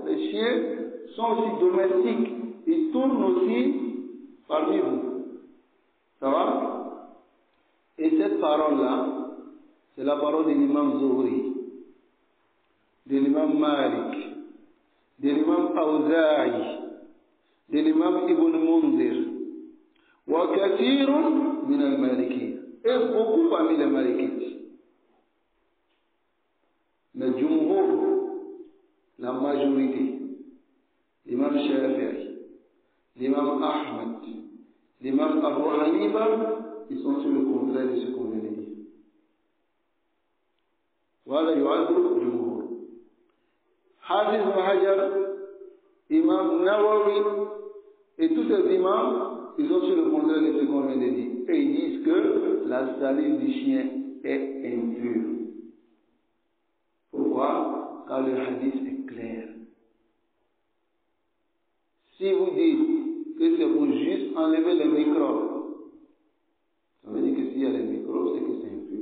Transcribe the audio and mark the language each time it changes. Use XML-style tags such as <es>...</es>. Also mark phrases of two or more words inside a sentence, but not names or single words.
<fr>Les chiens sont aussi domestiques. Ils tournent aussi parmi vous. Ça va? Et cette parole-là, c'est la parole de l'imam Zuhri, de l'imam Malik, de l'imam Awza'i, de l'imam Ibn Munzir,</fr> <ar>وكثير من المالكي,</ar> <fr>et beaucoup parmi les Malikites. Mais Jumhur, la majorité, l'imam Shafi'i, l'imam Ahmad, l'imam Abu Hanifa, ils sont sur le contraire de ce qu'on vient de dire. Voilà,</fr> <ar>يعد جمهور.</ar> <fr>Hafiz ibn Hajar, Imam Nawawi, et tous ces imams, ils sont sur le contraire de ce qu'on vient de dire. Et ils disent que la salive du chien est impure. Pourquoi? Car le hadith est clair. Si vous dites que c'est pour juste enlever les microbes, ça veut dire que s'il y a des microbes, c'est que c'est impur.</fr>